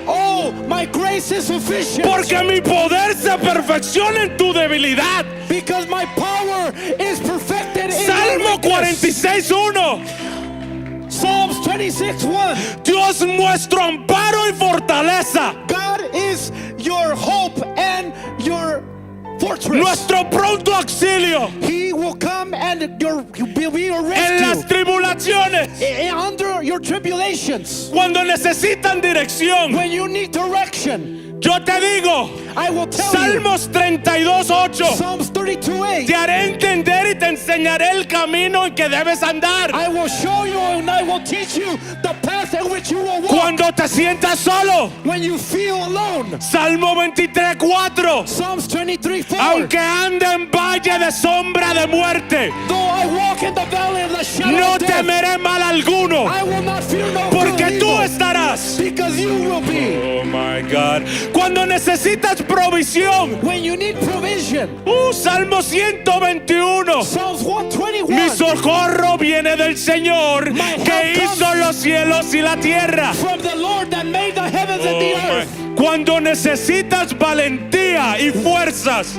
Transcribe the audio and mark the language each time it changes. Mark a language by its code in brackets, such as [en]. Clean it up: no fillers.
[en] Oh, my grace is sufficient, [es] porque mi poder se perfecciona en tu debilidad. [en] because my power is perfected in [es] Salmo [en] your weakness. [es] 46:1. [en] Psalms 26:1. [es] Dios nuestro amparo y fortaleza. [en] God is your hope and your fortress. [es] nuestro pronto auxilio [en] He will come and be your [es] en las [en] rescue. [es] tribulaciones, [en] Under your tribulations, [es] cuando necesitan dirección. [en] when you need direction, [es] Yo te digo, [en] I will tell [es] Salmos 32:8. [en] you. Psalms 32:8. [es] Te haré entender y te enseñaré el camino en que debes andar. [en] I will show you and I will teach you the path in which you will walk. [es] Cuando te sientas solo, [en] When you feel alone. [es] Salmo 23:4. [en] Psalms 23:4. [es] Aunque ande en valle de sombra de muerte, [en] Though I walk in the valley of the shadow [es] no [en] of death, [es] temeré mal alguno, [en] I will not fear no [es] porque tú [en] evil, [es] estarás. [en] because you will be. Oh my God. [es] Cuando necesitas provisión, [en] When you need provision. [es] Salmo 121. [en] Psalms 121. [es] Mi socorro viene del Señor que hizo los cielos y la tierra. [en] From the Lord that made the heavens and the earth. [es] Cuando necesitas valentía y fuerzas,